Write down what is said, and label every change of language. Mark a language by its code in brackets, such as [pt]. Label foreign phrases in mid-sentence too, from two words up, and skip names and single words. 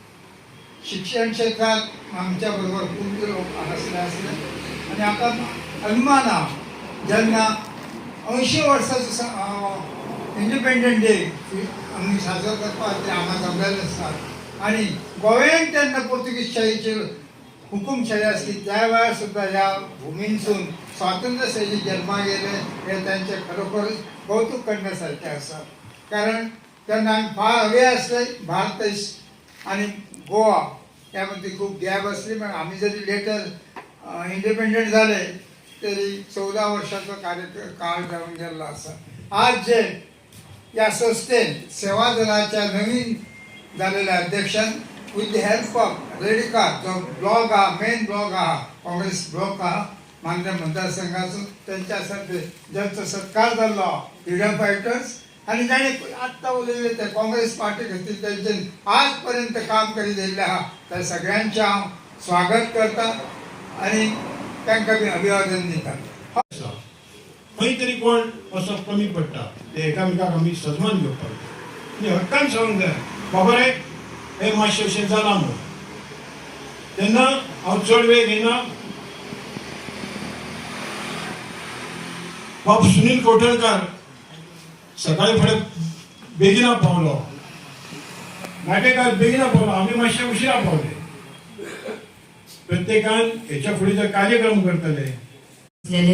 [kok] शिक्षण क्षेत्रात आमच्या बरोबर खूब लोक आसले आणि आता अभिमान हा जेन्ना 80 वर्साचो [en] independent day [kok] आमी साजरो करपाक आम्हाला जमलेले आसतात. आणि गोव्यान तेन्ना पोर्तुगीज शाहीचेर हुकुमशाही असली त्या वेळार सुद्धा ह्या भुमींसून स्वातंत्र्य सैनिक जन्माक येले हे त्यांचे खरोखर कौतुक करण्यासारखे आसा. कारण तेन्ना आमी फार हवे असले भारत आणि गोवा यामध्ये खूप गॅप असली. [mr] पण आम्ही जरी [en] later independent [mr] झाले तरी 14 वर्षाचा काळ जाऊन गेला असा. [kok] आज जे या संस्थेन सेवा दलाच्या नवीन झालेल्या अध्यक्षान [en] with the help of [kok] रेडिका जो ब्लॉग हा [en] main blog [kok] हा काँग्रेस ब्लॉक हा मांद्रे मतदारसंघाचो त्यांच्यासाठी ज्यांचा सत्कार जाल्लो [en] freedom fighters [kok] आणि जाणे आत्ता उलयले ते काँग्रेस पार्टी खातीर तेंचे आज पर्यंत काम करीत येयल्ले आहा त्या सगळ्यांचे हांव स्वागत करता आणि तांकां बी अभिवादन दिता. खंय तरी कोण असो कमी पडटा ते एकामेकाक आमी सजमान घेवपाक जाय आनी हक्कान सांगूंक जाय बाबा रे हे मातशें अशें जालां म्हणून तेन्ना हांव चड वेळ घेयना बाब सुनील कवठणकार सकाळी फुडें बेगिना पावलो नाटेकार बेगिना पावलो आमी मातशे उशिरा पावले प्रत्येकान हेच्या फुडें जे कार्यक्रम करतले